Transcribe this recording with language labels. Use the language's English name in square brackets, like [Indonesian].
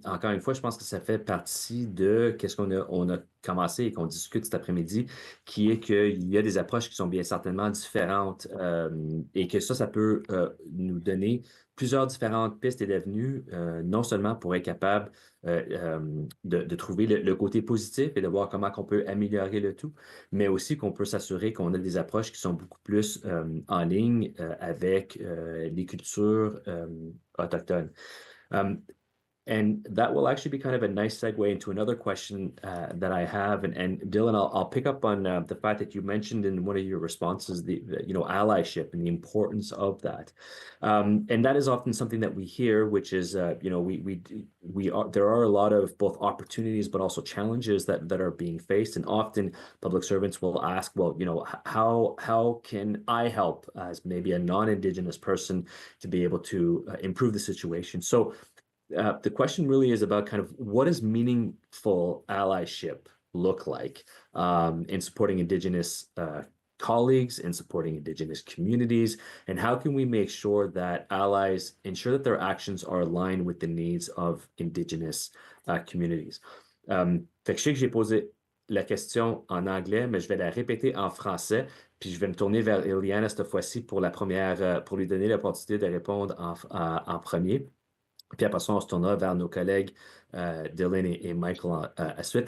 [French] Encore une fois, je pense que ça fait partie de qu'est-ce on a commencé et qu'on discute cet après-midi, qui est qu'il y a des approches qui sont bien certainement différentes et que ça peut nous donner plusieurs différentes pistes et d'avenues, non seulement pour être capable de trouver le côté positif et de voir comment on peut améliorer le tout, mais aussi qu'on peut s'assurer qu'on a des approches qui sont beaucoup plus en ligne avec les cultures autochtones. [English] And that will actually be kind of a nice segue into another question that I have. And Dylan, I'll pick up on the fact that you mentioned in one of your responses the allyship and the importance of that. And that is often something that we hear, which is there are a lot of both opportunities but also challenges that are being faced. And often public servants will ask, well, how can I help as maybe a non-Indigenous person to be able to improve the situation? So the question really is about kind of what does meaningful allyship look like in supporting Indigenous colleagues, in supporting Indigenous communities, and how can we make sure that allies ensure that their actions are aligned with the needs of Indigenous communities? [French] Fait que je sais que j'ai posé la question en anglais, mais je vais la répéter en français, puis je vais me tourner vers Iliana cette fois-ci pour la première, pour lui donner l'opportunité de répondre en premier. Puis après ça, on se tournera vers nos collègues Dylan et Michael à suite.